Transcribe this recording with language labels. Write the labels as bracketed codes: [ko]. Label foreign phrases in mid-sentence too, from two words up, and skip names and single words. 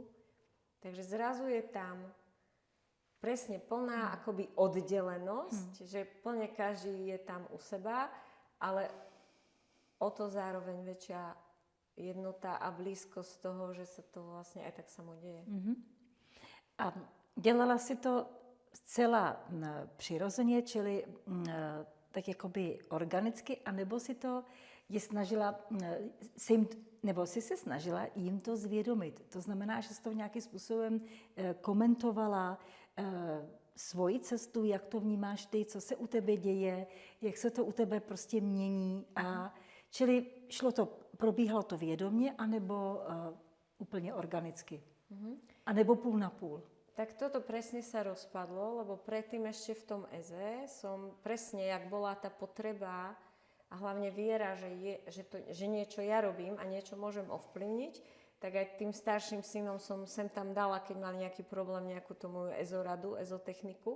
[sk] Takže zrazu je tam presne plná akoby oddelenosť, že plne každý je tam u seba, ale o to zároveň väčšia jednota a blízkosť toho, že sa to vlastne aj tak samo deje. [cs] A dělala si to zcela přirozeně, čili tak jakoby organicky, anebo si to je snažila, nebo si se snažila jim to zvědomit. To znamená, že jsi to nějakým způsobem komentovala svoji cestu, jak to vnímáš ty, co se u tebe děje, jak se to u tebe prostě mění. Čili probíhalo to vědomě, anebo úplně organicky. A nebo půl na půl. [sk] Tak toto presne sa rozpadlo, lebo predtým ešte v tom EZE som presne, jak bola tá potreba a hlavne viera, že niečo ja robím a niečo môžem ovplyvniť, tak aj tým starším synom som sem tam dala, keď mali nejaký problém, nejakú tú moju ezoradu, ezotechniku.